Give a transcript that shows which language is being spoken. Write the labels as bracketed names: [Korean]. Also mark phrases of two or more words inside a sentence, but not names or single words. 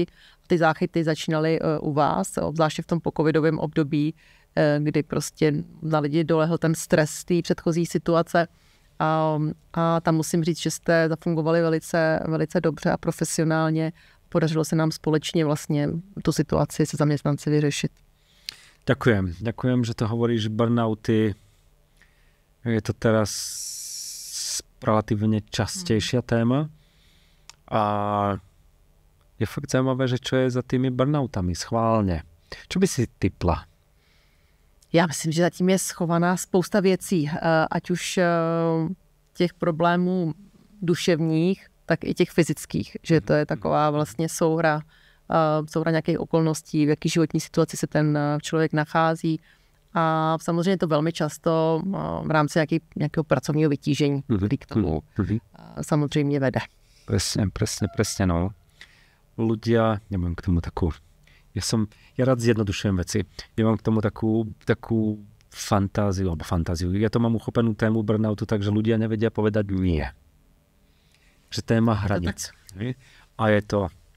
[Czech] Ty záchyty začínaly u vás, obzvláště v tom pocovidovém období, kdy prostě na lidi dolehl ten stres té předchozí situace. A tam musím říct, že jste zafungovali velice, velice dobře a profesionálně. Podařilo se nám společně vlastně tu situaci se zaměstnanci vyřešit. [Slovak] Ďakujem, že to hovoríš, burnouty. Je to teraz relatívne častejšia téma a je fakt zaujímavé, že čo je za tými burnoutami schválne. Čo by si tipla? [Czech] Já myslím, že zatím je schovaná spousta věcí, ať už těch problémů duševních, tak i těch fyzických, že to je taková vlastně souhra nějakých okolností, v jaký životní situaci se ten člověk nachází. A samozřejmě to velmi často v rámci nějakého pracovního vytížení, který k tomu samozřejmě vede. [Slovak] Presne, no. Ľudia, nemám k tomu takú... Ja rád zjednodušujem veci. Ja mám k tomu takú fantáziu. Ja to mám uchopenú tému burnoutu, takže ľudia nevedia povedať nie. Že téma hranic. A je to...